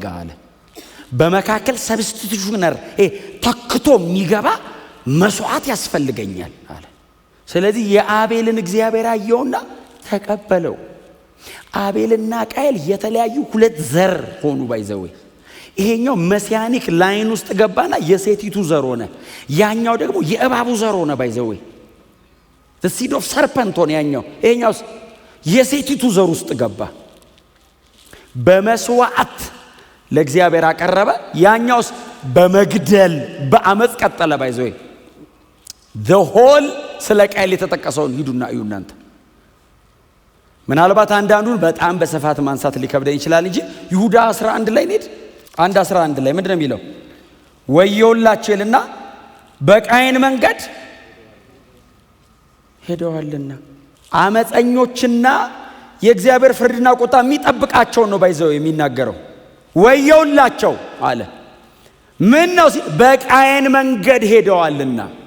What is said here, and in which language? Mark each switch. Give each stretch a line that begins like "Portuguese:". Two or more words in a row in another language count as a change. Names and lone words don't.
Amharic: ይጋለ በመካከል ሰብስቲቱሽነር ተክቶ የሚገባ መስዋዕት ያስፈልገኛል አለ። ስለዚህ የአቤልን እግዚአብሔር አየውና ተቀበለው። አቤልና ቃየል የተለያዩ ሁለት ዘር ሆኑ ባይዘው። ይሄኛው
English: messianic line
Amharic: ውስጥ ገባና የሴቲቱ ዘር ሆነ። ያኛው ደግሞ የእባቡ ዘር ሆነ ባይዘው።
English: the seed of serpent
Amharic: ሆነ ያኛው። ይሄኛው የሴቲቱ ዘር ውስጥ ገባ። በመስዋዕት ለእግዚአብሔር አቀረበ። ያኛውስ በመግደል በአመጽ ቀጠለ ባይዘው።
English: the whole
Amharic: ስለ ቃየል የተጠቀሰውን ሂዱና እዩ እናንተ። ምናልባት አንዳንዱን በጣም በስፋት ማንሳት ሊከብደን ይችላል እንጂ ይሁዳ 11 ላይ ነድ 1:11 ላይ ምንድነው የሚለው? ወዮላቸውና በቃየን መንገድ ሄደዋልና አመፀኞችና የእግዚአብሔር ፍርድና ቁጣ የሚጠብቃቸው ነው ባይዘው የሚናገረው። ወዮላቸው አለ። ምን ነው ሲል በቃየን መንገድ ሄደዋልና